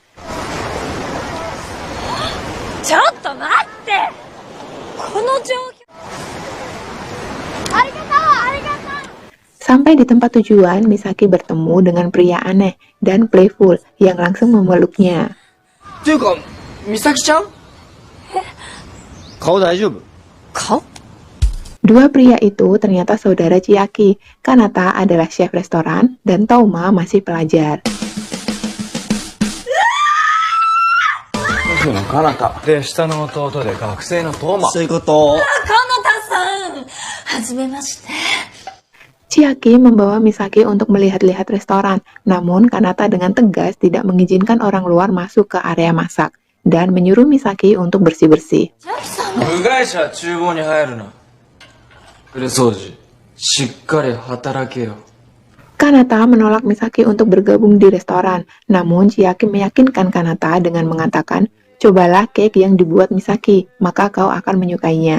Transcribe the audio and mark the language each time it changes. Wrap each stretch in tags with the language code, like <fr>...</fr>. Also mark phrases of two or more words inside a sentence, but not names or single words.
<id>Sampai di tempat tujuan, Misaki bertemu dengan pria aneh dan playful yang langsung memeluknya. Misaki-chan? Kau daijoubu? Kau? Dua pria itu ternyata saudara Chiaki. Kanata adalah chef restoran dan Touma masih pelajar. Kanata.</id> <ja>で、下の弟で学生のTouma. Soikoto. Kanata-san! Hajimemashite.</ja> <id>Chiaki membawa Misaki untuk melihat-lihat restoran, namun Kanata dengan tegas tidak mengizinkan orang luar masuk ke area masak dan menyuruh Misaki untuk bersih-bersih. Kanata menolak Misaki untuk bergabung di restoran, namun Chiaki meyakinkan Kanata dengan mengatakan, cobalah cake yang dibuat Misaki, maka kau akan menyukainya.</id>